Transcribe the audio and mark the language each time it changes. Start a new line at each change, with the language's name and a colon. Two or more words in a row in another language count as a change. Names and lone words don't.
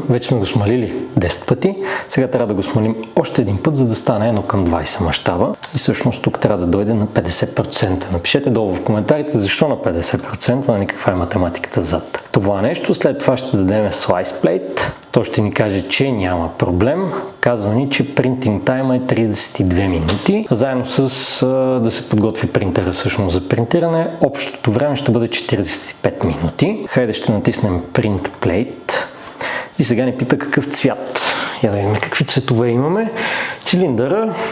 Bulgarian: Вече сме го смалили 10 пъти. Сега трябва да го смалим още един път, за да стане 1:20 мащаба. И всъщност тук трябва да дойде на 50%. Напишете долу в коментарите защо на 50%, каква е математиката зад това нещо. След това ще дадем Slice Plate. То ще ни каже, че няма проблем. Казва ни, че
English: printing time
Bulgarian: е 32 минути. Заедно с да се подготви принтера всъщност за принтиране, общото време ще бъде 45 минути. Хайде ще натиснем Print Plate. И сега ни пита какъв цвят. Я да видим какви цветове имаме. Цилиндъра.